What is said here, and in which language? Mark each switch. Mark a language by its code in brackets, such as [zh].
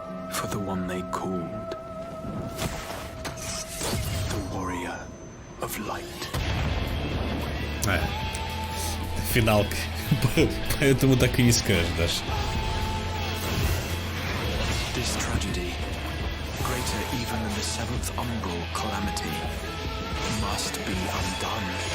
[en] For the one they called the Warrior of Light. [ru] Финалка. Поэтому так и не скажешь даже. [en] This tragedy, greater even than the seventh umbral calamity, must be undone.